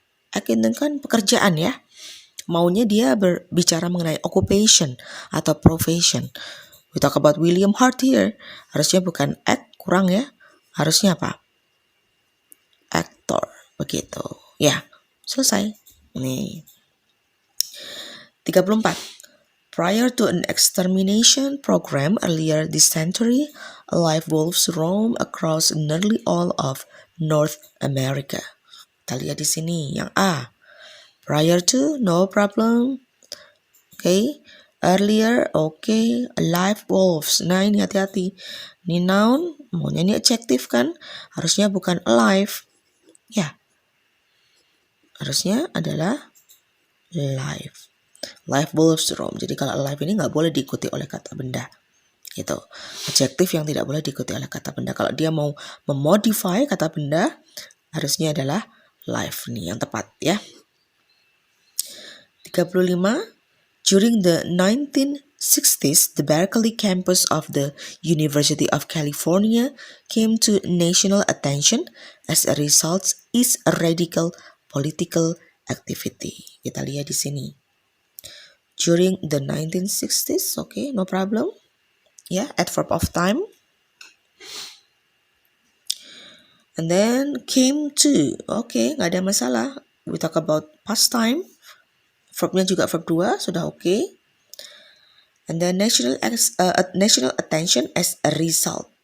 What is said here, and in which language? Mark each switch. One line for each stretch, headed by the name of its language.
Indonesian: Act itu kan pekerjaan ya. Maunya dia berbicara mengenai occupation atau profession.
English: We talk about William Hart here.
Indonesian: Harusnya bukan act, kurang ya. Harusnya apa? Actor, begitu. Ya, selesai. Nih. 34.
English: Prior to an extermination program earlier this century, live wolves roam across nearly all of North America.
Indonesian: Kita lihat di sini yang A. Prior to,
English: no problem. Okay.
Indonesian: Earlier, okay. Live wolves. Nah, ini hati-hati. Ini noun, maunya ini adjective kan? Harusnya bukan alive. Ya. Harusnya adalah live. Live wolves roam. Jadi kalau alive ini nggak boleh diikuti oleh kata benda. Gitu. Adjektif yang tidak boleh diikuti oleh kata benda. Kalau dia mau memodify kata benda, harusnya adalah live nih yang tepat ya. 35.
English: During the 1960s, the Berkeley campus of the University of California came to national attention as a result is a radical political activity.
Indonesian: Kita lihat di sini.
English: During the 1960s, okay, no problem. Yeah, adverb of time. And then came to, okay,
Indonesian: nggak ada masalah.
English: We talk about past time.
Indonesian: Verbnya juga verb 2, sudah okay.
English: And then national attention as a result.